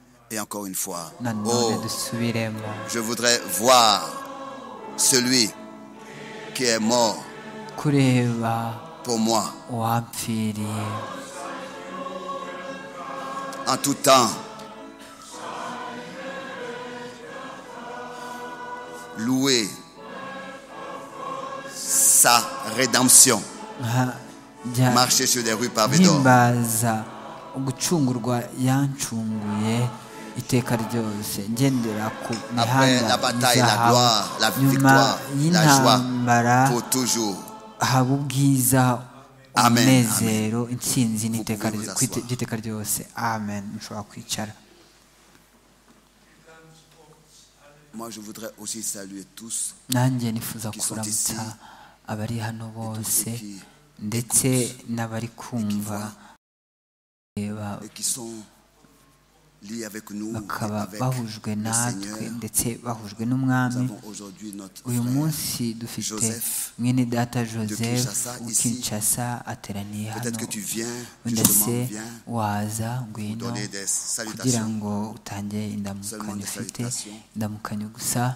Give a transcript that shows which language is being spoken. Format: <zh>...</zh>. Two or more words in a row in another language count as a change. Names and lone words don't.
<fr>Et encore une fois,</fr> <rw>nanone oh, dusubiremo</rw> <fr>je voudrais voir celui qui est mort</fr> <rw>kureba</rw> <fr>pour moi</fr> <rw>uwampfiriye</rw> <fr>en tout temps. Louer sa rédemption.</fr> <rw>nkajya</rw> <fr>Marcher sur des rues pavées d'or.</fr> <rw>mpimbaza ugucungurwa yancunguye iteka ryose ngendera ku</rw> <fr>Après la</fr> <rw>mihanda</rw> <fr>bataille, la</fr> <rw>y'izahabu</rw> <fr>gloire, la</fr> <rw>nyuma</rw> <fr>victoire, la joie</fr> <rw>y'intambara</rw> <fr>pour toujours.</fr> <rw>haba ubwiza</rw> <fr>Amen,</fr> <rw>umunezero intsinzi</rw> <fr>Vous pouvez vous asseoir.</fr> <rw>ry'iteka ryose amen mushobora kwicara</rw> <fr>Moi, je voudrais aussi saluer tous</fr> <rw>nanjye nifuza</rw> <fr>qui sont</fr> <rw>kuramutsa</rw> <fr>ici,</fr> <rw>abari hano bose</rw> <fr>ceux qui</fr> <rw>ndetse n'abari kumva</rw> <fr>et qui sont liés avec nous et</fr> <rw>bakaba</rw> <fr>avec</fr> <rw>bahujwe</rw> <fr>le</fr> <rw>natwe</rw> <fr>Seigneur.</fr> <rw>ndetse bahujwe</rw> <fr>Nous</fr> <rw>n'umwami</rw> <fr>avons aujourd'hui notre</fr> <rw>uyu</rw> <fr>frère</fr> <rw>munsi dufite</rw> <fr>Joseph</fr> <rw>mwene data</rw> <fr>Kinshasa,</fr> <rw>joseph</rw> <fr>ici.</fr> <rw>Kinshasa ateraniye hano</rw> <fr>Peut-être que tu viens,</fr> <rw>wenda</rw> <fr>justement,</fr> <rw>se</rw> <fr>viens</fr> <rw>waza</rw> <fr>pour</fr> <rw>ngwino</rw> <fr>donner des</fr> <rw>kugira</rw> <fr>salutations.</fr> <rw>ngo utange</rw> <fr>Seulement</fr> <rw>indamukanyo</rw> <fr>des</fr> <rw>ufite</rw> <fr>salutations.</fr> <rw>indamukanyo gusa</rw>